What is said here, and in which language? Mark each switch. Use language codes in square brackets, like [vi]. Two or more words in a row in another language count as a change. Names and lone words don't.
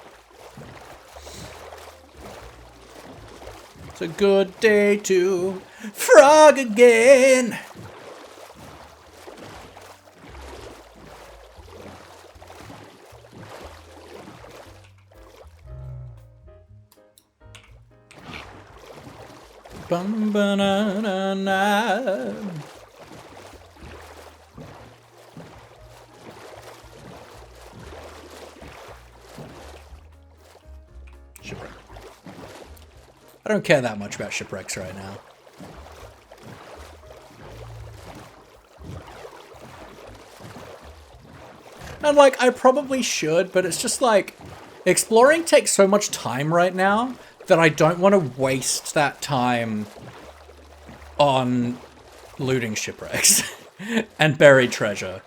[en] It's a good day to frog again. Bum ba na na na. Shipwreck. I don't care that much about shipwrecks right now. And like, I probably should, but it's just like, exploring takes so much time right now that I don't want to waste that time on looting shipwrecks and buried treasure.